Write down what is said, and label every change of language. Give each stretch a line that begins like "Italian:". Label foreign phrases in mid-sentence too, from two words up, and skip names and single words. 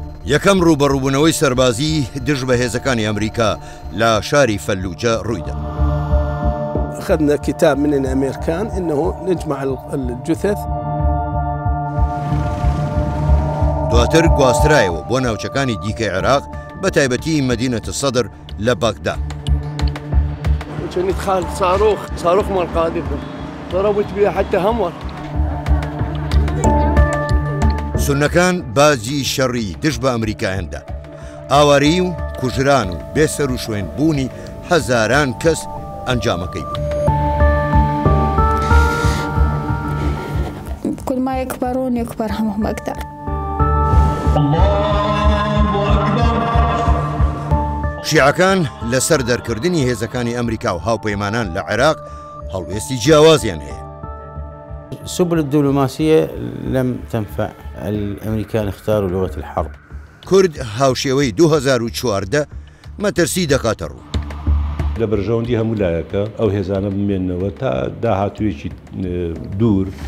Central Kurdish: یەکەم ڕوبەڕووبوونەوەی سەربازی دژ بە هێزەکانی ئەمریکا لە شاری فەلوجە ڕوویدا.
Arabic: أخذنا كتاب من الأمريكان إنه نجمع الجثث.
Central Kurdish: دواتر گواسترایەوە بۆ ناوچەکانی دیکەی عێراق بە تایبەتی مدينة الصدر لە باغدا.
Arabic: كنت خالد صاروخ مال قاذفة ضربت بها حتى همر.
Central Kurdish: سونەکان بازی شەڕی دژ بە ئەمریکایاندا، ئاواری و کوژران و بێسەر و شوێن بوونی هەزاران کەس ئەنجامەکەی بوو.
Arabic: كل ما يكبرون يكبر همهم أكثر.
Central Kurdish: شیعەکان لەسەر دەرکردنی هێزەکانی ئەمریکا و هاوپەیمانان لە عێراق هەڵوێستی جیاوازیان هەیە.
Arabic: السبل الدبلوماسية لم تنفع. الأمريكان اختاروا لغة الحرب.
Central Kurdish: کورد هاوشێوەی 2014 مەترسی دەکاتە ڕوو. لە بەرژەوەندی هەموو لایەکە ئەو هێزانە بمێننەوە تا داهاتوویەکی دوور.